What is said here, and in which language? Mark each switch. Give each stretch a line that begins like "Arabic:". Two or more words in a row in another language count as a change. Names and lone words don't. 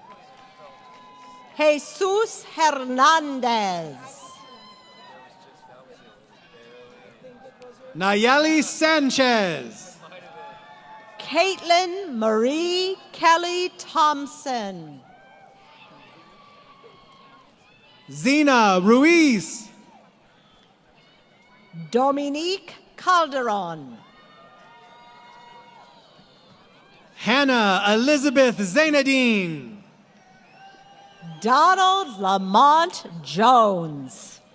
English: Jesus Hernandez. Nayeli Sanchez. Caitlin Marie Kelly Thompson. Zena Ruiz. Dominique Calderon. Hannah Elizabeth Zainadine. Donald Lamont Jones.